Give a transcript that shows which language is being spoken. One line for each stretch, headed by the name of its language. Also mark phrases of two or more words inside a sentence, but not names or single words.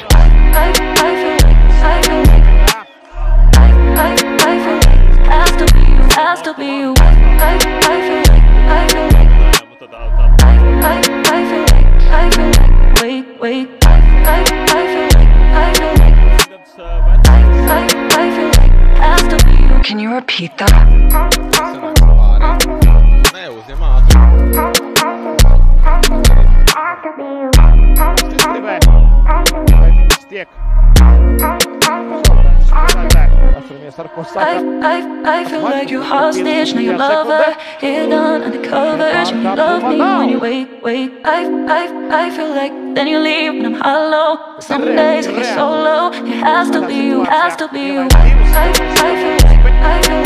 English: I feel like has to be you, has to be you. I feel like wait. I feel like has to be you. Can you repeat that?
Latvian: Neuzņem ātri. Vai viņas tiek? Atceramies, ar ko saka.
English: I feel like you're hostage, now your lover hidden under covers. You love me when you wake. I feel like then you leave when I'm hollow. Some days I get so low. It has to be you, has to be you.